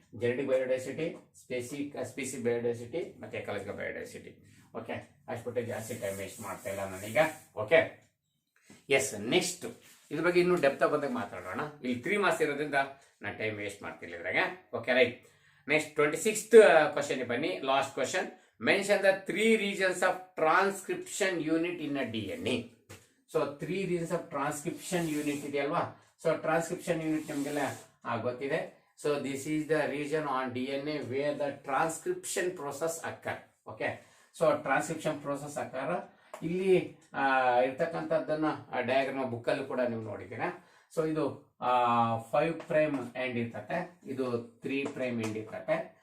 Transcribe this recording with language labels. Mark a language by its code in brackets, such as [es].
[kn] Genetic biodiversity, species biodiversity ಮತ್ತೆ ecological biodiversity. Okay, ಅಷ್ಟು ಜಾಸ್ತಿ ಟೈಮ್ ವೇಸ್ಟ್ ಮಾಡ್ತಾ ಇಲ್ಲ ನಾನೀಗ. ಓಕೆ, ಎಸ್, ನೆಕ್ಸ್ಟ್ ಇದ್ರ ಬಗ್ಗೆ ಇನ್ನೂ ಡೆಪ್ತ್ ಬಂದಾಗ ಮಾತಾಡೋಣ. ಇಲ್ಲಿ 3 ಮಾರ್ಕ್ಸ್ ಇರೋದ್ರಿಂದ ನಾನು ಟೈಮ್ ವೇಸ್ಟ್ ಮಾಡ್ತಿಲ್ಲ ಇದ್ರಾಗ. Okay, right. Next 26th question ಬನ್ನಿ, last question. [en] Mention the 3 regions of transcription unit in a DNA. So 3 regions of transcription unit ಇದೆಯಲ್ವಾ. So transcription unit [kn] ನಿಮಗೆಲ್ಲ ಗೊತ್ತಿದೆ. [en] So this is the region on DNA where the transcription process occur. [kn] Okay, so transcription process ಅಕ್ಕರ್ ಇಲ್ಲಿ ಇರ್ತಕ್ಕಂಥದ್ದನ್ನ diagram book ಅಲ್ಲಿ ಕೂಡ ನೀವು ನೋಡಿದ್ದೀರಾ. So ಇದು 5 prime end ಇರ್ತತೆ, ಇದು 3 ಪ್ರೈಮ್ ಎಂಡ್ ಇರ್ತತೆ.